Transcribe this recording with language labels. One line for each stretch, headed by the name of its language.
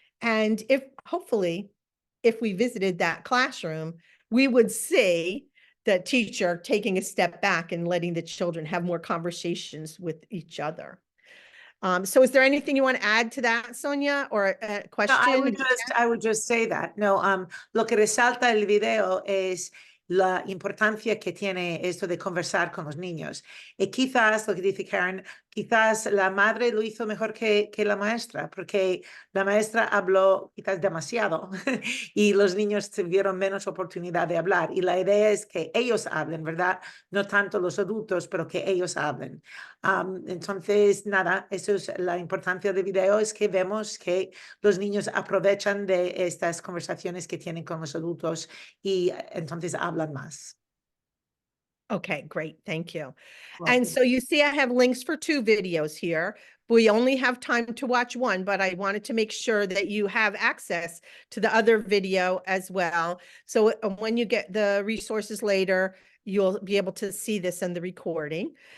English: And hopefully, if we visited that classroom, we would see the teacher taking a step back and letting the children have more conversations with each other. So is there anything you want to add to that, Sonia, or a question? No, I would just say that.
Spanish: No, lo que resalta el video es la importancia que tiene esto de conversar con los niños. Y quizás, lo que dice Karen, quizás la madre lo hizo mejor que la maestra, porque la maestra habló quizás demasiado y los niños tuvieron menos oportunidad de hablar. Y la idea es que ellos hablen, ¿verdad? No tanto los adultos, pero que ellos hablen. Entonces, nada, eso es la importancia del video, es que vemos que los niños aprovechan de estas conversaciones que tienen con los adultos y entonces hablan más.
English: Okay, great. Thank you. Welcome. And so you see, I have links for 2 videos here. We only have time to watch one, but I wanted to make sure that you have access to the other video as well. So when you get the resources later, you'll be able to see this in the recording.